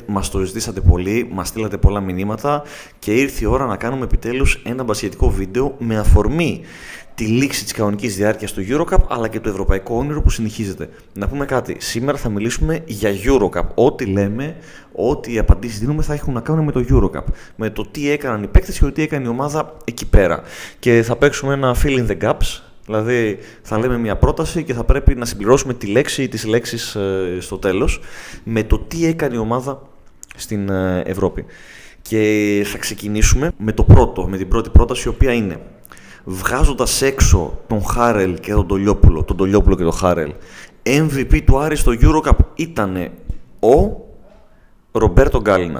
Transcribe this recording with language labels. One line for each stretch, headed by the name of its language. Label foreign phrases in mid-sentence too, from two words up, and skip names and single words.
Greek: Μας το ζητήσατε πολύ, μας στείλατε πολλά μηνύματα και ήρθε η ώρα να κάνουμε επιτέλους ένα μπασκετικό βίντεο με αφορμή τη λήξη της κανονικής διάρκειας του EuroCup αλλά και το ευρωπαϊκό όνειρο που συνεχίζεται. Να πούμε κάτι, σήμερα θα μιλήσουμε για EuroCup. Ό,τι λέμε, ό,τι οι απαντήσεις δίνουμε θα έχουν να κάνουν με το EuroCup. Με το τι έκαναν οι παίκτες και τι έκανε η ομάδα εκεί πέρα. Και θα παίξουμε ένα
English: fill in the gaps.
Greek: Δηλαδή θα λέμε μια πρόταση και θα πρέπει να συμπληρώσουμε τη λέξη ή τις λέξεις στο τέλος με το τι έκανε η ομάδα στην Ευρώπη. Και θα ξεκινήσουμε με την πρώτη πρόταση, η οποία είναι βγάζοντας έξω τον Χάρελ και τον Τολιόπουλο και τον Χάρελ, MVP του Άρη στο EuroCup ήταν ο Ρομπέρτο Γκάλινατ.